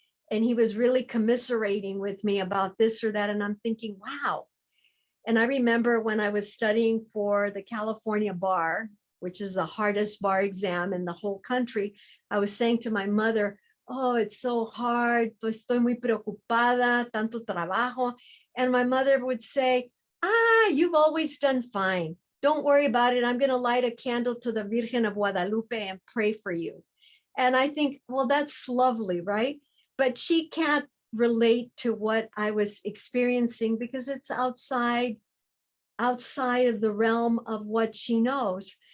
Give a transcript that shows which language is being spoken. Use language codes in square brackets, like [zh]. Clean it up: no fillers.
[en] And he was really commiserating with me about this or that. And I'm thinking, wow. And I remember when I was studying for the California bar, which is the hardest bar exam in the whole country, I was saying to my mother, "Oh, it's so hard. [es] Estoy muy preocupada, tanto trabajo." [en] And my mother would say, "You've always done fine. Don't worry about it. I'm going to light a candle to the Virgen of Guadalupe and pray for you." And I think, well, that's lovely, right? But she can't relate to what I was experiencing because it's outside of the realm of what she knows.